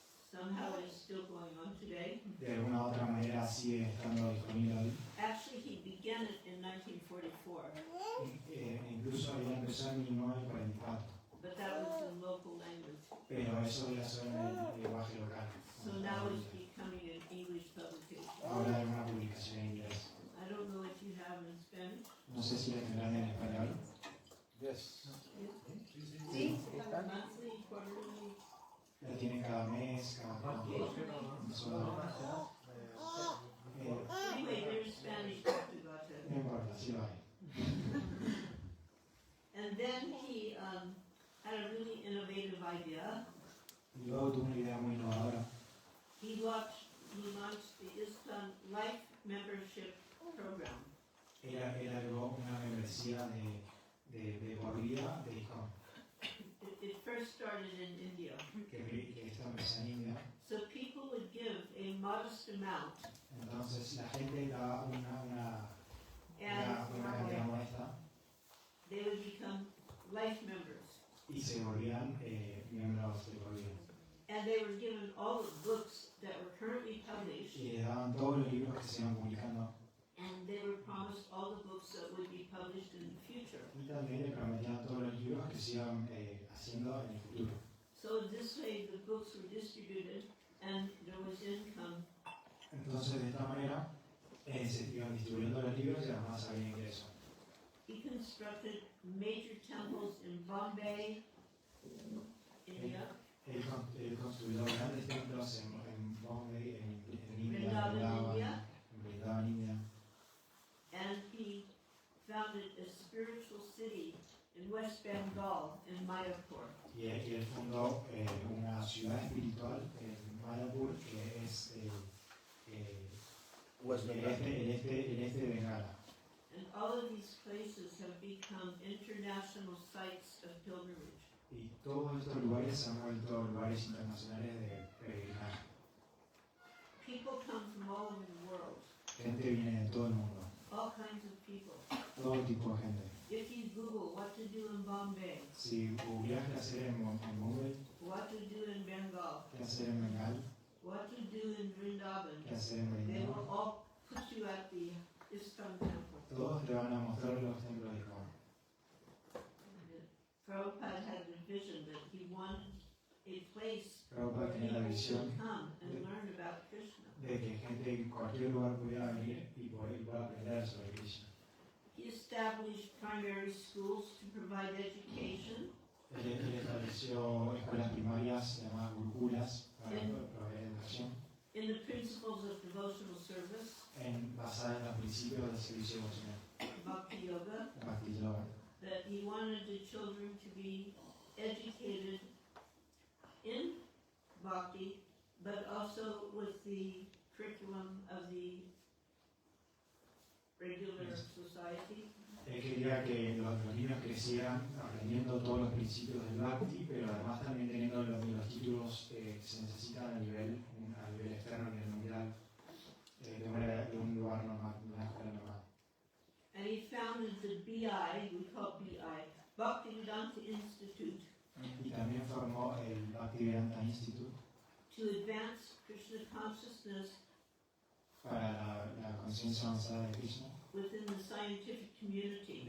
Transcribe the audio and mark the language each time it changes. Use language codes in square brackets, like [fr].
[en] Somehow it's still going on today. [es] De alguna u otra manera sigue estando disponible hoy. [en] Actually, he began it in 1944, [es] Incluso ella empezó en 1944, [en] but that was in local language. [es] pero eso ya son en el lenguaje local. [en] So now it's becoming an English publication. [es] Ahora hay una publicación en inglés. [en] I don't know what you have in Spanish. [es] No sé si la tendrán en español. [en] Yes. [es] Sí, [en] monthly, quarterly. [es] La tienen cada mes, cada mensual. [en] Anyway, there's Spanish Back to Godhead. [es] No importa, sí lo hay. [en] And then he had a really innovative idea. [es] Y luego tuvo una idea muy innovadora. [en] He launched the ISKCON Life Membership Program. [es] Era algo, una membresía de por vida de ISKCON, [en] It first started in India. [es] que esta empezó en India. [en] So people would give a modest amount, [es] Entonces la gente daba una [en] and [es] cantidad modesta [en] they would become life members. [es] y se volvían miembros de por vida. [en] And they were given all the books that were currently published, [es] Y les daban todos los libros que se iban publicando [en] and they were promised all the books that would be published in the future. [es] y también le prometían todos los libros que se iban haciendo en el futuro. [en] So this way the books were distributed and there was income. [es] Entonces de esta manera se iban distribuyendo los libros y además había ingreso. [en] He constructed major temples in Bombay, India, [es] Él construyó grandes templos en Bombay, en India, en Vrindavan, India. [en] and he founded a spiritual city in West Bengal, in Mayapur. [es] Y él fundó una ciudad espiritual en Mayapur, que es [en] West [es] el [en] Bengal. [es] este de Bengala. [en] And all of these places have become international sites of pilgrimage. [es] Y todos estos lugares se han vuelto lugares internacionales de peregrinaje. [en] People come from all over the world, [es] Gente viene de todo el mundo, [en] all kinds of people. [es] todo tipo de gente. [en] If you Google what to do in Bombay, [es] Si googleas qué hacer en Bombay, [en] what to do in Bengal, [es] qué hacer en Bengal, [en] what to do in Vrindavan, [es] qué hacer en [en] they [es] Vrindavan, [en] will all put you at the ISKCON temple. [es] todos te van a mostrar los templos de ISKCON. [en] Prabhupada had the vision that he wanted a place [es] Prabhupada [en] where [es] tenía la [en] people [es] visión [en] could come and learn about Krishna. [es] de que gente en cualquier lugar pudiera venir y pueda aprender sobre Krishna. [en] He established primary schools to provide education [es] Él estableció escuelas primarias llamadas gurukulas para proveer educación [en] in the principles of devotional service, [es] basadas en los principios del servicio devocional, [en] Bhakti Yoga, [es] Bhakti Yoga. [en] that he wanted the children to be educated in Bhakti, but also with the curriculum of the regular society. [es] Él quería que los niños crecieran aprendiendo todos los principios del Bhakti, pero además también teniendo los títulos que se necesitan a nivel externo, a nivel mundial, de un lugar normal, de una escuela normal. [en] And he founded the BI, we call it BI, Bhaktivedanta Institute, [es] Y también formó el Bhaktivedanta Institute [en] to advance Krishna consciousness [es] para la conciencia avanzada de Krishna [en] within the scientific community.